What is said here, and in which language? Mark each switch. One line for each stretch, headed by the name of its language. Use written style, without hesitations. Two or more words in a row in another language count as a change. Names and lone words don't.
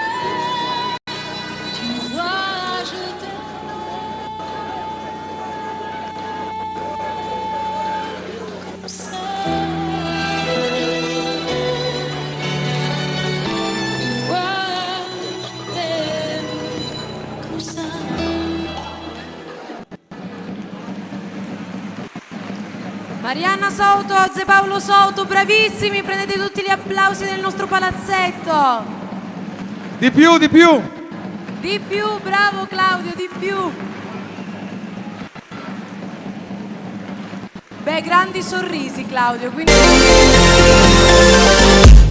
French: Tu vois, je t'aime. Comme ça, tu vois, je t'aime comme ça.
Italian: Marianna Souto, José Paolo Souto, bravissimi, prendete tutti gli applausi del nostro palazzetto. Di più, di più! Di più, bravo Claudio, di più. Beh, grandi sorrisi Claudio, quindi...